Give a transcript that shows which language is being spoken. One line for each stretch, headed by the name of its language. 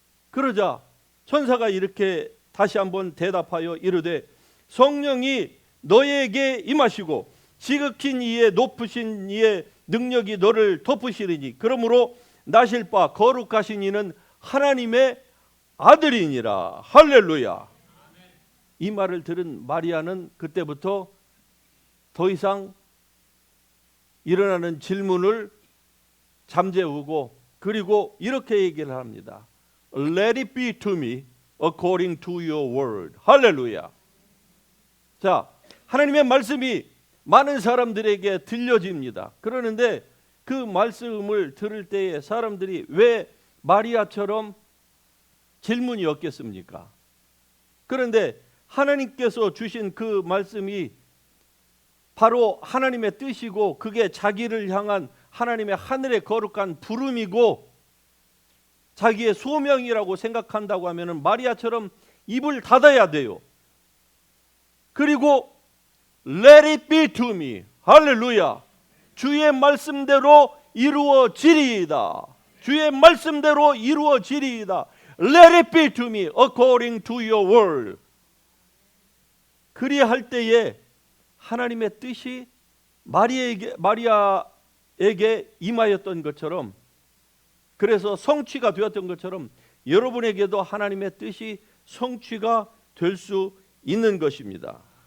Korean: 그러자 천사가 이렇게 다시 한번 대답하여 이르되 성령이 너에게 임하시고 지극히 이의 높으신 이의 능력이 너를 덮으시리니 그러므로 나실 바 거룩하신 이는 하나님의 아들이니라. 할렐루야. 이 말을 들은 마리아는 그때부터 더 이상 일어나는 질문을 잠재우고 그리고 이렇게 얘기를 합니다.
English: Let it be to me according to your word.
Korean: 할렐루야. 자, 하나님의 말씀이 많은 사람들에게 들려집니다. 그러는데 그 말씀을 들을 때에 사람들이 왜 마리아처럼 질문이 없겠습니까? 그런데 하나님께서 주신 그 말씀이 바로 하나님의 뜻이고 그게 자기를 향한 하나님의 하늘의 거룩한 부름이고 자기의 소명이라고 생각한다고 하면 마리아처럼 입을 닫아야 돼요. 그리고
English: Let it be to me.
Korean: 할렐루야. 주의 말씀대로 이루어지리이다. 주의 말씀대로 이루어지리이다.
English: Let it be to me according to your word.
Korean: 그리할 때에 하나님의 뜻이 마리아에게 임하였던 것처럼, 그래서 성취가 되었던 것처럼 여러분에게도 하나님의 뜻이 성취가 될 수 있는 것입니다.